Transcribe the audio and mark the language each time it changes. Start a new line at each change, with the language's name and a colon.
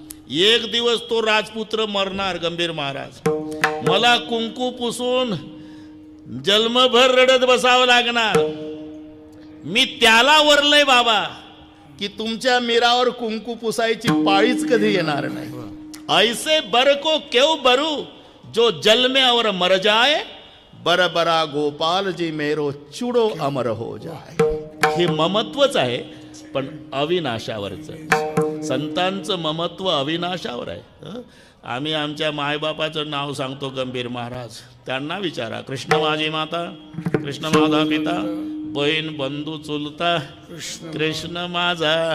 Marathi: एक दिवस तो राजपुत्र मरणार, गंभीर महाराज. मला कुंकू पुसून जन्मभर रडत बसावं लागणार. मी त्याला वरलंय बाबा, की तुमच्या मिरावर कुंकू पुसायची पाळीच कधी येणार नाही।
Hindi: ऐसे बर को क्यों बरू जो जल में और मर जाए, बर बरा गोपाल जी मेरो चुडो अमर हो जाए।
Marathi: हे ममत्वच आहे, पण अविनाशावरचं। संतांचं ममत्व अविनाशावर आहे। आम्ही आमच्या मायबापाचं नाव सांगतो गंभीर महाराज, त्यांना विचारा कृष्ण माझी माता, कृष्ण माझा पिता, बहीण बंधू चुलता, कृष्ण माझा।